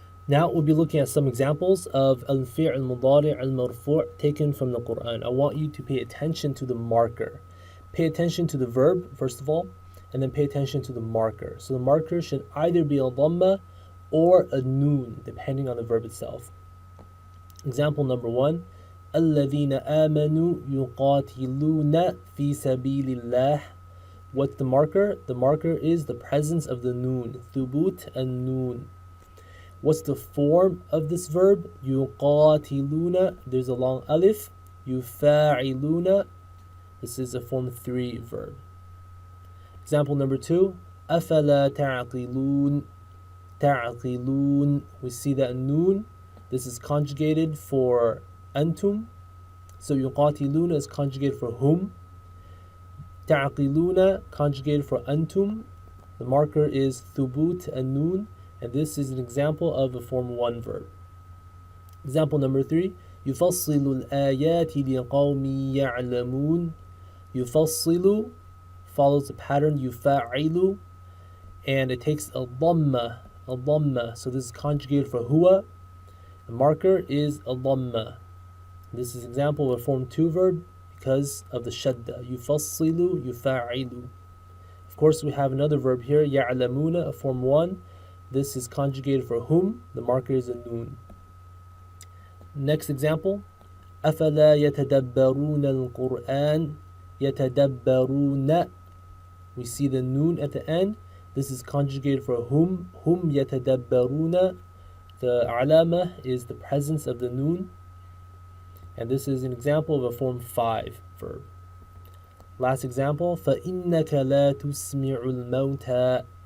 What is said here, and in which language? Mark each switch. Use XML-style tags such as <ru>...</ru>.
<en>Now we'll be looking at some examples of al-fi'l al-mudari' al-marfu' taken from the Quran. I want you to pay attention to the marker. Pay attention to the verb, first of all, and then pay attention to the marker. So the marker should either be a dhamma or a nun, depending on the verb itself. Example number 1,</en> <ar>الَّذِينَ آمَنُوا يُقَاتِلُونَ فِي سَبِيلِ اللَّهِ.</ar> <en>What's the marker? The marker is the presence of the nun, thubut and nun. What's the form of this verb? يُقَاتِلُونَ, there's a long alif. يُفَاعِلُونَ, this is a form 3 verb. Example number 2,</en> <ar>أَفَلَا تَعْقِلُونَ.</ar> <en>تَعْقِلُونَ, we see that nun, this is conjugated for antum. So يُقَاتِلُونَ is conjugated for whom. تَعْقِلُونَ conjugated for antum. The marker is thubut and nun. And this is an example of a form 1 verb. Example number 3, يُفَصِّلُ الْآيَاتِ لِقَوْمٍ يَعْلَمُونَ. يُفَصِّلُ follows the pattern يُفَاعِلُ, and it takes a dhamma. So this is conjugated for huwa. The marker is a dhamma. This is an example of a form 2 verb because of the shadda.</en> <ar>يُفَصِّلُ, يُفَاعِلُ.</ar> <en>Of course, we have another verb here, يَعْلَمُونَ, a form 1. This is conjugated for whom. The marker is a nun. Next example,</en> <ar>أَفَلَا يَتَدَبَّرُونَ الْقُرْآنَ.</ar> <en>يَتَدَبَّرُونَ, we see the nun at the end. This is conjugated for whom. Hum يَتَدَبَّرُونَ. The alama is the presence of the nun. And this is an example of a form 5 verb. Last example,</en> <ar>فَإِنَّكَ لَا تُسْمِعُ الْمَوْتَى.</ar>